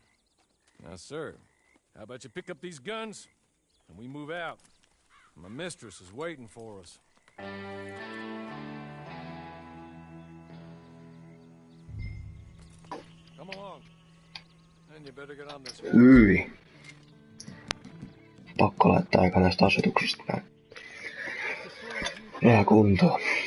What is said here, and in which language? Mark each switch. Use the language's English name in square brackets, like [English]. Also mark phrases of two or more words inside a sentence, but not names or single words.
[English] Now, sir, how about you pick up these guns, and we move out? My mistress is waiting for us. Come along. And you better get on this. [Finnish] Hyi. Pakko laittaa aika näistä asetuksista näin. Jää kuntoon.